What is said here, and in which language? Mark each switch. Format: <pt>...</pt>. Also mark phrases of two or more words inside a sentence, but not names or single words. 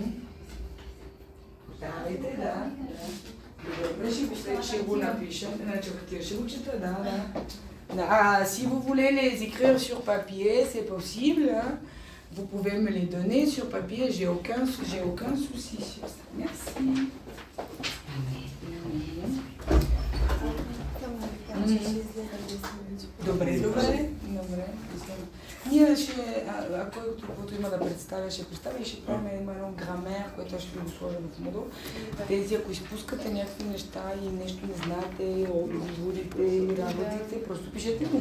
<fr>T'as arrêté là? Si vous voulez les écrire sur papier, c'est possible. Hein. Vous pouvez me les donner sur papier, j'ai aucun souci sur ça. Merci.</fr> <bg>Добре. Ние ще, ако каквото има да представя, ще представя и ще правим едно грамер, което ще ви го сложа в модул. Тези, ако изпускате някакви неща и нещо не знаете, отговорите и работите, просто пишете ми.</bg>